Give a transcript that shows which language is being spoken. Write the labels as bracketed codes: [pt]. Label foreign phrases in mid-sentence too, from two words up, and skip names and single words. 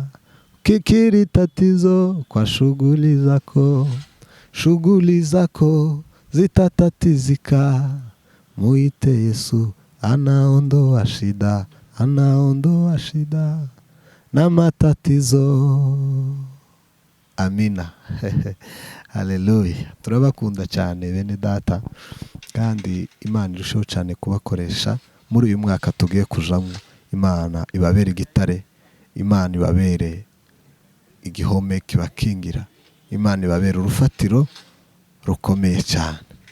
[sw] Ukikiri tatizo kwa shughuli zako zitatatizika. Muite Yesu, anaondoa shida, anaondoa shida na matatizo. amina. Haleluya. [rw] Turabakunda cyane bene data, kandi Imana irushaho cyane kubakoresha muri uyu mwaka tugiye kujamo. Imana ibabere igitare, Imana ibabere igihome kibakingira, Imana ibabere urufatiro rukomeye cyane.